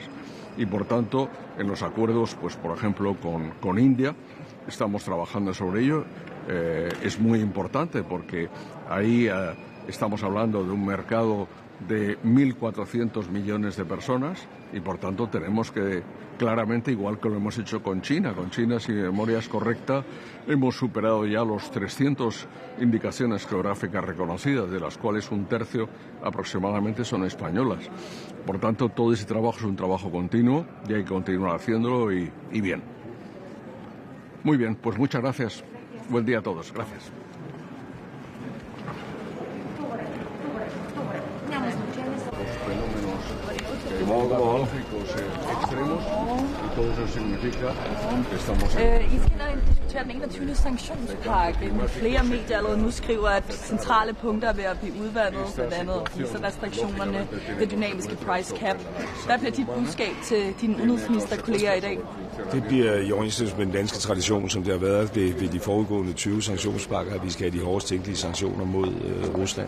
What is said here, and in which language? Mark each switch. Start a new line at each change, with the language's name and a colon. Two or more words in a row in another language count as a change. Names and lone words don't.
Spanish: Y por tanto, en los acuerdos, pues por ejemplo, con India, estamos trabajando sobre ello. Es muy importante porque ahí estamos hablando de un mercado de 1.400 millones de personas y por tanto tenemos que claramente, igual que lo hemos hecho con China, si mi memoria es correcta, hemos superado ya los 300 indicaciones geográficas reconocidas, de las cuales un tercio aproximadamente son españolas. Por tanto, todo ese trabajo es un trabajo continuo y hay que continuar haciéndolo y bien. Muy bien, pues muchas gracias. Buen día a todos. Gracias. Los fenómenos meteorológicos extremos y todo eso significa que estamos
Danish: diskuterer den 21. sanktionspakke. Flere medier allerede nu skriver, at centrale punkter er ved at blive udvandet, blandt andet restriktionerne, det dynamiske
English: price cap.
Danish: Hvad bliver dit budskab til dine udenrigsministerkolleger i dag? Det bliver i overensstemmelse med den danske tradition, som det har været ved de foregående 20 sanktionspakker, at vi skal have de hårdest tænkelige sanktioner mod Rusland.